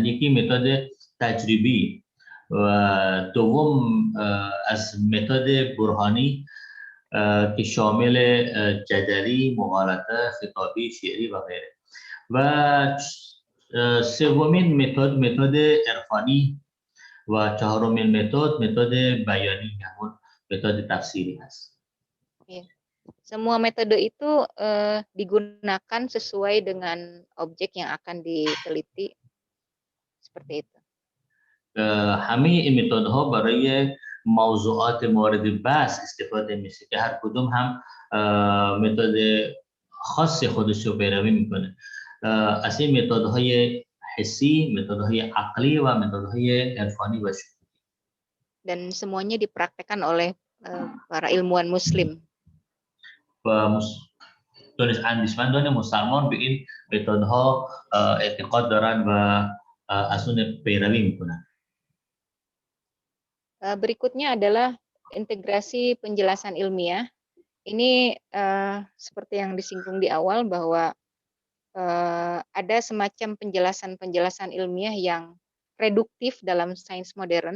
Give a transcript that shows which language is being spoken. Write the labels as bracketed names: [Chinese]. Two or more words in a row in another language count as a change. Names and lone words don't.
[Persian] یکی متد تجربی و دوم از متد برهانی که شامل جدلی، مغالطه، خطابی، شعری و غیره، و سومین متد عرفانی و چهارمین متد بیانی، همون متد تفسیری هست. [Indonesian] Semua metode itu digunakan sesuai dengan objek yang akan diteliti, seperti itu. [Persian] همه این متدها برای موضوعات مورد بحث استفاده میشه که هر کدوم هم متد خاص خودش رو پیروی میکنه. از این متدهای حسی، متدهای عقلی و متدهای عرفانی و شهودی. [Indonesian] Dan semuanya dipraktekkan oleh para ilmuwan muslim. [Persian] و دانشمندان مسلمان به این متدها اعتقاد دارن و از اون پیروی میکنن. [Indonesian] Berikutnya adalah integrasi penjelasan ilmiah. Ini seperti yang disinggung di awal bahwa ada semacam penjelasan-penjelasan ilmiah yang reduktif dalam sains modern.